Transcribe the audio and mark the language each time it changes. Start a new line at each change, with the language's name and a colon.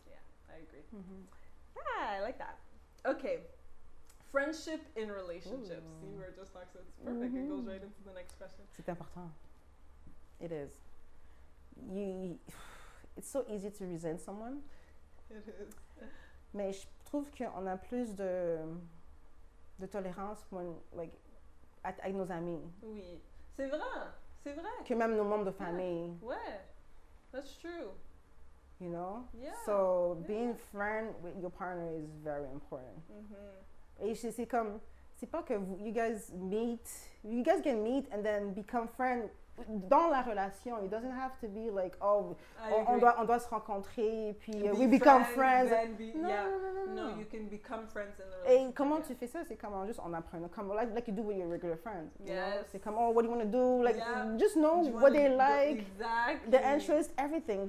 English: Yeah, I agree. Yeah, I like that. Okay. Friendship in relationships. See, we're just talking, so it's perfect. It goes right into the next question.
French: C'est important.
English: It is. It's so easy to resent someone. It is.
French: Mais je trouve qu'on a plus de tolérance
English: when, like,
French: avec nos amis. Oui, c'est vrai, c'est vrai. Que même nos membres de famille. Ouais,
English: that's true. You know? Yeah. So being friend with your partner is very important.
French: Et c'est comme, c'est pas que
English: you guys can meet and then become friends
French: dans la relation.
English: It doesn't have to be like, oh,
French: on doit se rencontrer et puis
English: we become friends. No, you can become friends in the relationship.
French: Et comment tu fais ça? C'est comment juste en apprenant, comme
English: like you do with your regular friends. You know? Yes.
French: C'est comme,
English: oh, what do you want to do? Like, just know what they like, the interests, everything.